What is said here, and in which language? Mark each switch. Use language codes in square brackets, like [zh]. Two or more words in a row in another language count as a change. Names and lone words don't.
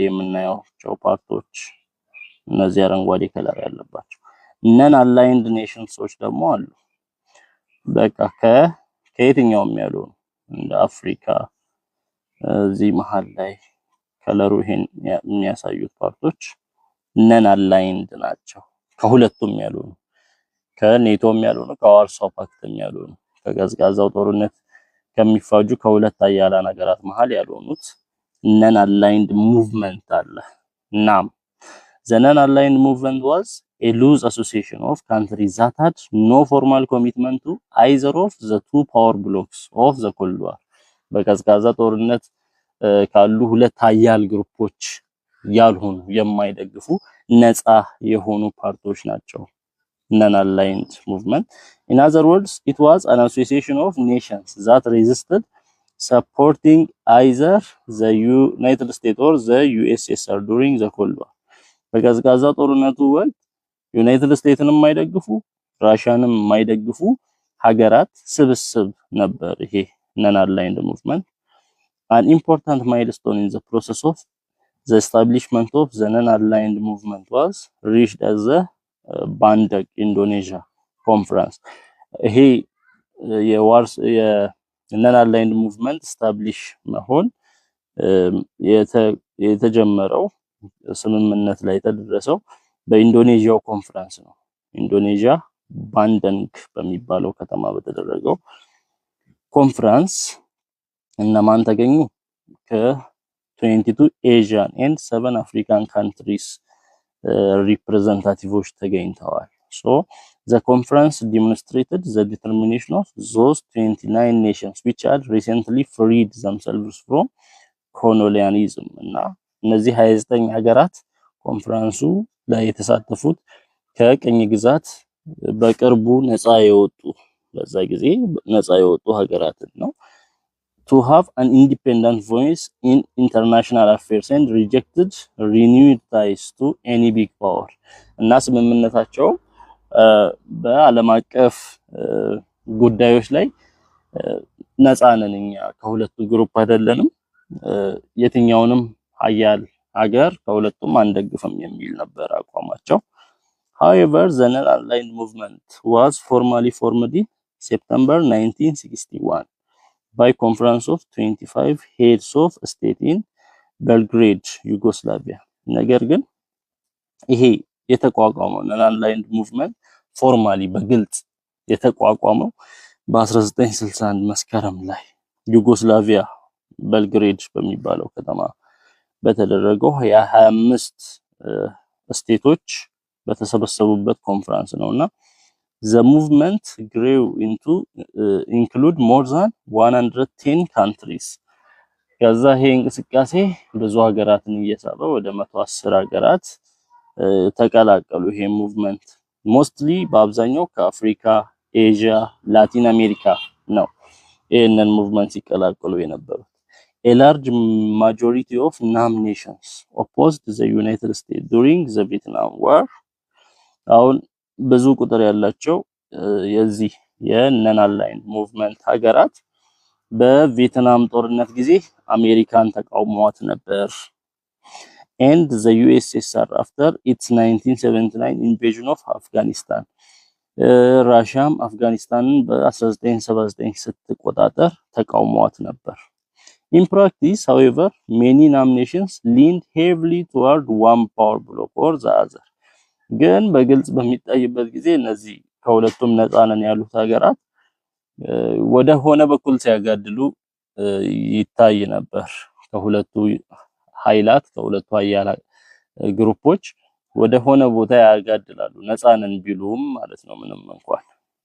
[am] የምናያቸው ፓርቶች እነዚህ አረንጓዴ ከለር ያለባቸው [en] non aligned nations [am] ደግሞ አሉ በቃ ከየትኛውም ያሉ እንደ አፍሪካ እዚህ መሃል ላይ ከለሩ ይሄን የሚያሳዩት ፓርቶች [en] non aligned [am] ናቸው ከሁለቱም ያሉ ከኔቶም ያሉ ከዋርሳው ፓክትም ያሉ ከቀዝቃዛው ጦርነት ከሚፋጁ ከሁለት አያላን ሀገራት መሃል ያሉት [en] non aligned movement [am] አለ ናም [en] the non aligned movement was a loose association of countries that had no formal commitment to either of the two power blocks of the Cold War [am] በቀዝቃዛ ጦርነት ካሉ ሁለት ሀያል ግሩፖች ያልሆኑ የማይደግፉ ነፃ የሆኑ ፓርቲዎች [en] ናቸው non-aligned movement in other words it was an association of nations that resisted supporting either the United States or the USSR during the Cold War [am] በቀዝቃዛ ጦርነቱ ወቅት ዩናይትድ ስቴትስንም የማይደግፉ ራሻንም የማይደግፉ ሀገራት ስብስብ ነበር ይሄ [en] non-aligned movement an important milestone in the process of the establishment of the non-aligned movement was reached as the Bandung Indonesia conference ይሄ non-aligned movement establish [am] መሆን የተጀመረው ስምምነት ላይ ተደረሰው በኢንዶኔዥያው ኮንፈረንስ ነው ኢንዶኔዥያ ባንደንግ በሚባለው ከተማ በተደረገው ኮንፈረንስ እነማን ተገኙ ከ22 [en] Asian and 7 African countries [am] ሪፕሬዘንታቲቮች ተገኝተዋል [en] so the conference demonstrated the determination of those 29 nations which had recently freed themselves from colonialism [am] እና እነዚህ 29 ሀገራት ኮንፈረንሱ ላይ የተሳተፉት ከቅኝ ግዛት በቅርቡ ነፃ የወጡ በዛ ጊዜ ነፃ የወጡ ሀገራት ነው [en] to have an independent voice in international affairs and rejected renewed ties to any big power [am] እና ስምምነታቸው በዓለም አቀፍ ጉዳዮች ላይ ነፃ ነን እኛ ከሁለቱ ግሩፕ አይደለንም የትኛውንም ሀያል ሀገር ከሁለቱም አንደግፍም የሚል ነበር አቋማቸው however [en] the non-aligned movement was formally formed in September 1961 by conference of 25 heads of state in Belgrade Yugoslavia [am] ነገር ግን ይሄ የተቋቋመው [en] non-aligned movement [am] formally በግልጽ የተቋቋመው በ1961 መስከረም ላይ ዩጎስላቪያ ቤልግሬድ በሚባለው ከተማ በተደረገው የ25 ስቴቶች በተሰበሰቡበት ኮንፈረንስ ነውና [en] the movement grew into include more than 110 countries [am] ከዛ ይሄ እንቅስቃሴ ብዙ ሀገራትን እየሳበ ወደ 110 ሀገራት ተቀላቀሉ ይሄ [en] movement mostly [am] በአብዛኛው ከአፍሪካ ኤዥያ ላቲን አሜሪካ ነው ይሄንን ሙቭመንት ሲቀላቀሉ የነበሩት [en] a large majority of nations opposed the United States during the Vietnam War [am] አሁን ብዙ ቁጥር ያላቸው የዚህ የ [en] non-aligned movement [am] ሀገራት በቪየትናም ጦርነት ጊዜ አሜሪካን ተቃውሟት ነበር [en] and the USSR after its 1979 invasion of Afghanistan [am] ራሻም አፍጋኒስታንን በ1979 ስትቆጣጠር ተቃውሟት ነበር [en] in practice however many nations leaned heavily toward one power bloc or the other [am] ግን በግልጽ በሚታይበት ጊዜ እነዚህ ከሁለቱም ነፃ ነን ያሉት ሀገራት ወደ ሆነ በኩል ሲያጋድሉ ይታይ ነበር ከሁለቱ ኃይላት ከሁለቱ ኃያል ግሩፖች ወደ ሆነ ቦታ ያጋድላሉ ነፃ ነን ቢሉም ማለት ነው ምንም እንኳን